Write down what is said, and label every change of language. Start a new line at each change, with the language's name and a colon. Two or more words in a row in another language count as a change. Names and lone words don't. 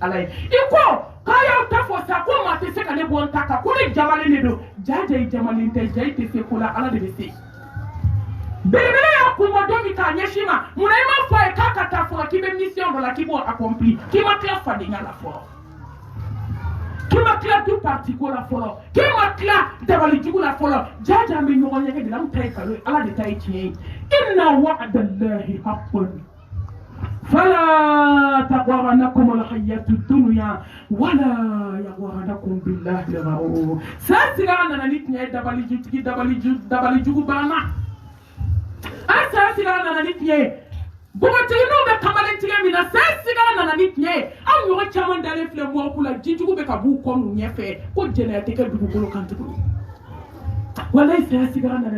Bambara: ala ye i ko k'a y'aw ta fɔ sa ko maa tɛ se ka ne bɔ n ta kan ko ne jamalen de don ja i jamalen tɛ ja i tɛ se ko la ala de bɛ se belebele y'a kunbɔ don min k'a ɲɛsin ma munna i m'a fɔ a ye k'a ka taa fɔlɔ k'i bɛ mission dɔ la k'i b'o accompli k'i ma tila fadenya la fɔlɔ k'i ma tila
French: du parti
Bambara: ko la fɔlɔ k'i ma tila dabalijugu la fɔlɔ jaja an bɛ ɲɔgɔn ɲɛgɛn de la an ta ye nkalon ye ala de ta ye tiɲɛ ye
Arabic: إن وعد الله حق فلا تغرنكم الحياة الدنيا ولا يغرنكم بالله الغرور
Bambara: sa sigara nana ni tiɲɛ ye dabalijugu banna a sa sigara nana ni tiɲɛ ye bogotigininw bɛ kamalen tigɛ min na sa sigara nana ni tiɲɛ ye anw ɲɔgɔn caman dalen filɛ mɔku la jijugu bɛ ka b'u kɔ n'u ɲɛfɛ ko jɛnɛya tɛ kɛ dugukolo kan tuguni walayi sa sigara nana